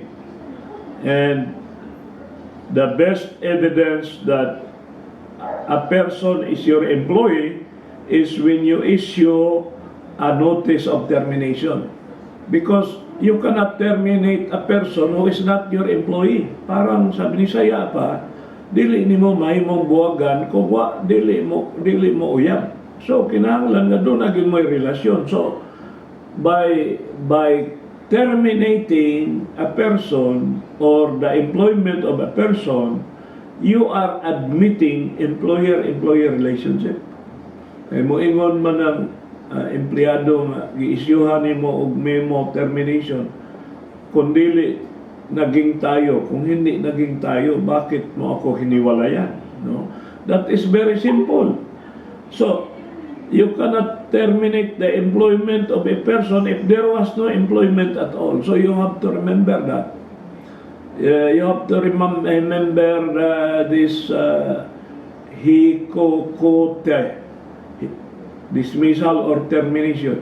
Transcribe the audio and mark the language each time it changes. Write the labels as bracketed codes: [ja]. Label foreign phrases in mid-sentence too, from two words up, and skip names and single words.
[en] And the best evidence that a person is your employee is when you issue a notice of termination. Because you cannot terminate a person who is not your employee. [tl] Parang sabi [ceb] ni Saya pa, dili nimo mahimong buwagan kung dili mo uyab. [tl] So [ceb] kinahanglan nga [tl] doon naging may relasyon. [en] So by terminating a person or the employment of a person, you are admitting employer-employee relationship. [ceb] Kaya moingon man ang empleyado nga gi-isyuhan nimo og [en] memo of termination, [tl] kung dili naging tayo, kung hindi naging tayo, bakit mo ako hiniwalayan? No? [en] That is very simple. So you cannot terminate the employment of a person if there was no employment at all. So you have to remember that. You have to remember this hikokote, dismissal or termination.